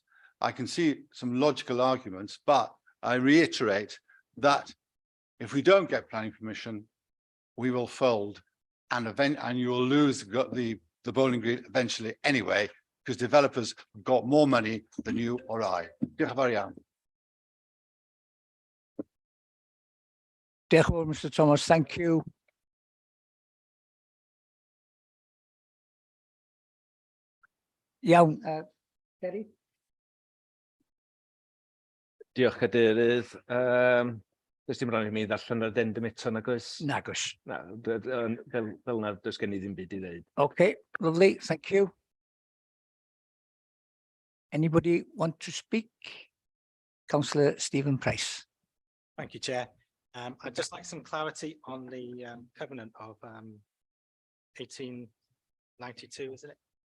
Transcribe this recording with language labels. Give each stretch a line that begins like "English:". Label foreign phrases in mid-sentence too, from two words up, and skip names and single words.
English: I can see some logical arguments, but I reiterate that if we don't get planning permission, we will fold, and you will lose the bowling green eventually anyway, because developers have got more money than you or I.
Welsh: Diolch yn fawr iawn. Diolch yn fawr, Mr Thomas,
English: thank you.
Welsh: Iawn, Terry? Diolch, Cadeirydd. Does dim rhaid i mi ddarllen yr addendum eto nag oes? Nag oes. Na, fel na, does gen i ddim byd i ddeud.
English: Okay, lovely, thank you. Anybody want to speak? Councillor Stephen Price. Thank you, Chair. I'd just like some clarity on the covenant of 1892, isn't it?